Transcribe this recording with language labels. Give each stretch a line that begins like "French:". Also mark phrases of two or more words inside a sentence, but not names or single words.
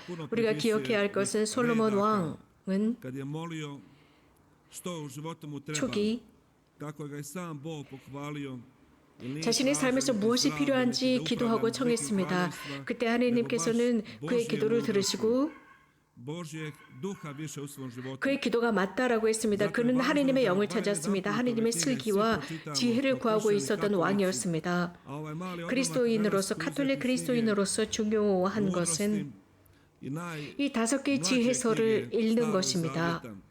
Korean: 우리가 기억해야 할 것은 솔로몬 왕은 초기 자신의 삶에서 무엇이 필요한지 기도하고 청했습니다. 그때 하느님께서는 그의 기도를 들으시고
Croatian: Božjeg duha više u svom životu.
Korean: 그의 기도가 맞다라고 했습니다. 그는 하느님의 영을 찾았습니다. 하느님의 슬기와 지혜를 구하고 있었던 왕이었습니다. 그리스도인으로서 카톨릭 그리스도인으로서 중요한 것은 이 5개의 지혜서를 읽는 것입니다.